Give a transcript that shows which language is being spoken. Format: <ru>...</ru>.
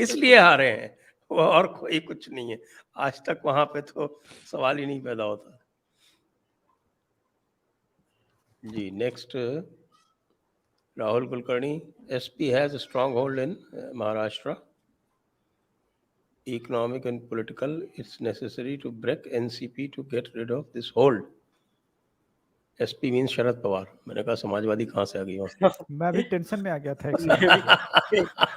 <hi>इसलिए हारे हैं वो, और कोई कुछ नहीं है। आज तक वहां पे तो सवाल ही नहीं पैदा होता। जी next, Rahul Kulkarni.</hi> <en>SP has a strong hold in Maharashtra. Economic and political, it's necessary to break NCP to get rid of this hold.</en> <hi>SP mean Sharad Pawar. मैंने कहा समाजवादी कहाँ से आ गई वहां। मैं भी टेंशन में आ गया था एक समय।</hi>